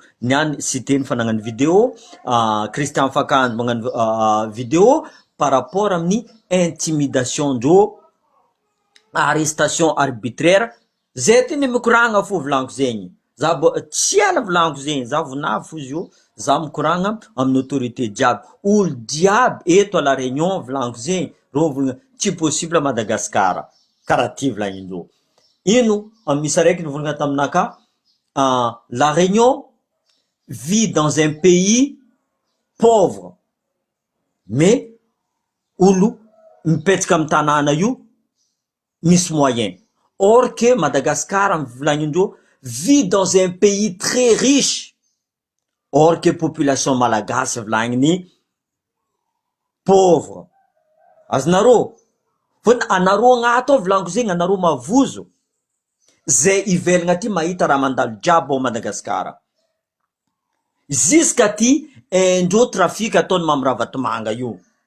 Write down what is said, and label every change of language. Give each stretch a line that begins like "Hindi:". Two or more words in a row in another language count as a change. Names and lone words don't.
Malagasy: Niany citeny fa nagnano vidéo, Christian Fakanjo magnano vidéo
French: par rapport
Malagasy: amin'ny intimidation-ndreo,
French: arrestation arbitraire.
Malagasy: Zay teny mikoragna fo volaniko zegny. Za tsy ela volaniko zegny, za vonavy fo izy io, za mikoragna amin'ny autorité jiaby. Olo jiaby eto à la Réunion volaniko zegny, reo volagna tsy possible à Madagasikara. Karaha ty volagnindreo. Ino misy araiky nivolagna taminakahy,
French: la Réunion vit dans un pays pauvre, mais
Malagasy: olo mipetraka amy tanàna io misy moyen.
French: Or que Madagascar volagnindreo vit dans un pays très riche. Or que
Malagasy: population malagasy volagniny pauvre. Azonareo? Fôtony anareo agnato ao volaniko zegny, anareo mavozo. Zay ivelagna aty mahita raha mandalo jiaby ao Madagasikara. Jusqu'à ty indreo trafic ataony Amaravatomanga io.